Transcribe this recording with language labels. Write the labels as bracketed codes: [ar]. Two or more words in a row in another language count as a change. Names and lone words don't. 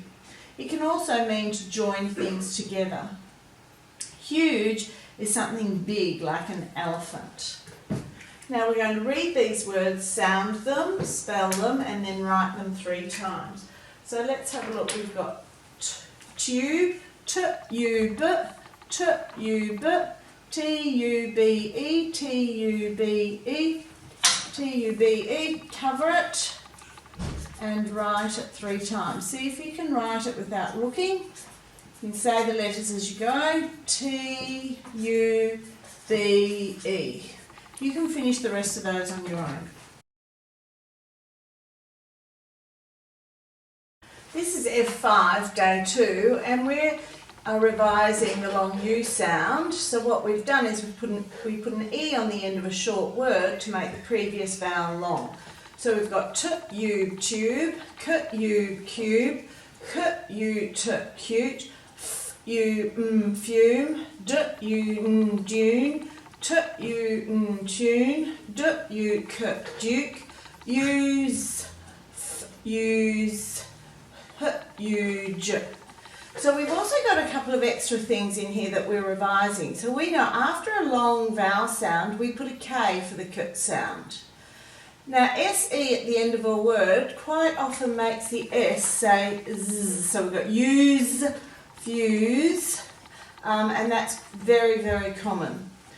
[en] It can also mean to join things together. Huge is something big, like an elephant. Now we're going to read these words, sound them, spell them, and then write them 3 times. So let's have a look. We've got tube, t-u-b, t-u-b, T-U-B-E, T-U-B-E, T-U-B-E, cover it and write it 3 times. See if you can write it without looking. You can say the letters as you go, T-U-B-E. You can finish the rest of those on your own. This is F5, day 2, and we're revising the long U sound. So what we've done is we put an E on the end of a short word to make the previous vowel long. So we've got t-u, tube, k-u, cube, k-u, cute, f-u, fume, d-u, dune, t-u, tune, d-u, duke, use, f-use, h-u, So we've also got a couple of extra things in here that we're revising. So we know after a long vowel sound, we put a K for the K sound. Now, SE at the end of a word quite often makes the S say Z. So we've got use, fuse, and that's very, very common.